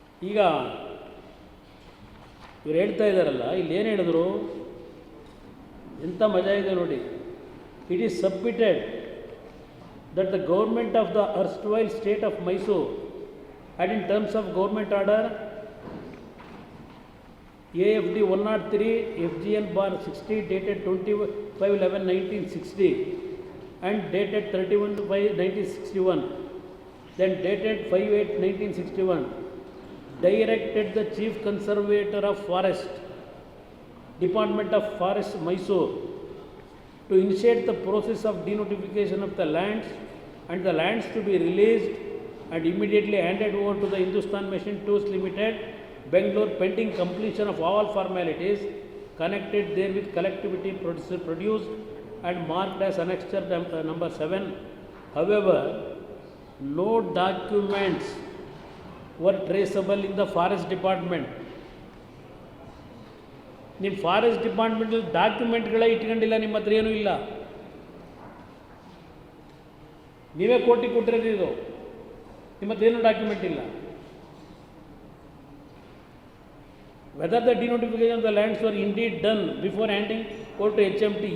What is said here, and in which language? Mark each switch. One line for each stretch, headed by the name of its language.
Kannada: ಈಗ ಇವ್ರು ಹೇಳ್ತಾ ಇದ್ದಾರಲ್ಲ, ಇಲ್ಲಿ ಏನು ಹೇಳಿದ್ರು, ಎಂಥ ಮಜಾ ಇದೆ ನೋಡಿ.
English: It is submitted that the government of the erstwhile state of Mysore had in terms of government order AFD 103 FGN bar 60 dated 25/11/1960 and dated 31/5/1961, then dated 5/8/1961, directed the Chief Conservator of Forest, Department of Forest, Mysore, to initiate the process of denotification of the lands and the lands to be released and immediately handed over to the Hindustan Machine Tools Limited, Bangalore, pending completion of all formalities connected therewith collectivity produced and marked as annexure number 7. However, no documents were traceable in the Forest Department.
Kannada: ನಿಮ್ಮ forest ಡಿಪಾರ್ಟ್ಮೆಂಟಲ್ಲಿ ಡಾಕ್ಯುಮೆಂಟ್ಗಳೇ ಇಟ್ಕೊಂಡಿಲ್ಲ, ನಿಮ್ಮ ಹತ್ರ ಏನೂ ಇಲ್ಲ. ನೀವೇ ಕೋಟಿ ಕೊಟ್ಟಿರೋದು ಇದು, ನಿಮ್ಮ ಹತ್ರ ಏನೂ ಡಾಕ್ಯುಮೆಂಟ್ ಇಲ್ಲ.
English: Whether the denotification the lands were indeed done before handing over to HMT.